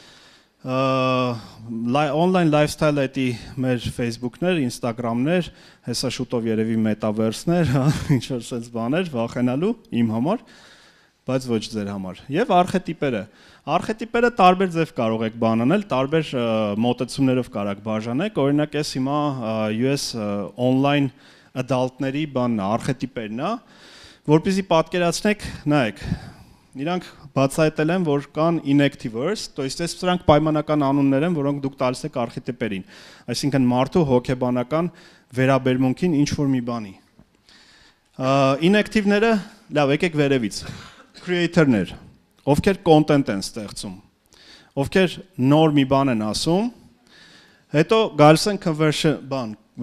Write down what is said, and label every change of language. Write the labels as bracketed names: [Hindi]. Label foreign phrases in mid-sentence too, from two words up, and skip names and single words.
[Armenian] Օնլայն լայֆսթայլը դա մեր Facebook-ներ, Instagram-ներ, հեսա շուտով երևի metaverse-ներ, հա, ինչ որ sense բաներ, վախենալու իմ համար, բայց ոչ ձեր համար։ Եվ արխետիպերը։ Արխետիպերը տարբեր ձև կարող եք բանանել, տարբեր մոտեցումներով կարող բաժանեք, օրինակ ես հիմա [English] US online adult-ների [Armenian] բանն է, արխետիպերն է, որպեսզի պատկերացնեք, նայեք, իրանք բացահայտել են, որ կան inactivers, [Russian] то есть [Armenian] այս սրանք պայմանական անուններ են, որոնք դուք տալիս եք արխետիպերին, այսինքն մարդու հոգեբանական վերաբերմունքին ինչ որ մի բանի։ Inactive-ները, լավ, եկեք վերևից, creator-ներ, ովքեր content են ստեղծում, ովքեր նոր մի բան են ասում, հետո գալիս են conversion